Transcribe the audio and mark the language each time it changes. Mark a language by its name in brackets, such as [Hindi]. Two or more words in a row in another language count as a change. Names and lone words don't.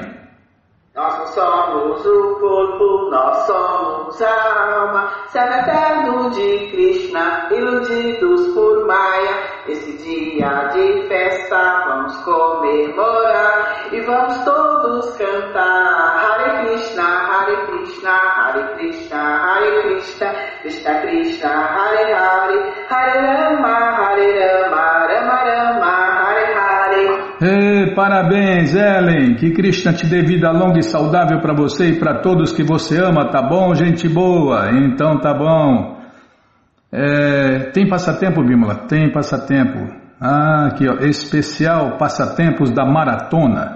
[Portuguese] Nós somos o corpo, nós somos a alma, céu eterno de Krishna, iludidos por Maya. Esse dia de festa vamos comemorar e vamos todos cantar [Sanskrit] Hare Krishna, Hare Krishna, Hare Krishna, Hare Krishna, Krishna Krishna, Hare Hare, Hare Rama, Rama Rama, Hare Hare. [Portuguese] Parabéns, Ellen, que Krishna te dê vida longa e saudável para você e para todos que você ama, tá bom, gente boa? Então tá bom. Tem passatempo, Bímola? Tem passatempo. Aqui ó, especial passatempos da maratona.